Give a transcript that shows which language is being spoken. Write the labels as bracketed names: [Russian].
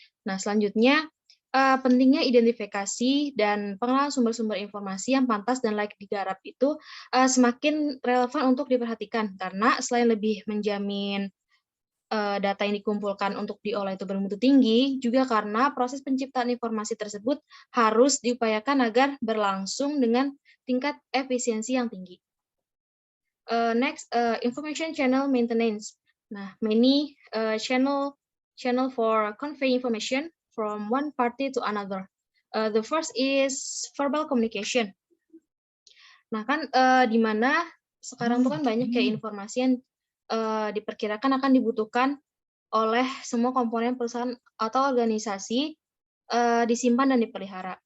[Indonesian] Nah, selanjutnya pentingnya identifikasi dan pengenalan sumber-sumber informasi yang pantas dan layak digarap itu semakin relevan untuk diperhatikan karena selain lebih menjamin data yang dikumpulkan untuk diolah itu bermutu tinggi, juga karena proses penciptaan informasi tersebut harus diupayakan agar berlangsung dengan tingkat efisiensi yang tinggi. [English] Next, information channel maintenance. Nah, many channel for convey information from one party to another. The first is verbal communication. [Indonesian] Nah, kan di mana sekarang tuh kan banyak kayak informasi yang diperkirakan akan dibutuhkan oleh semua komponen perusahaan atau organisasi disimpan dan dipelihara.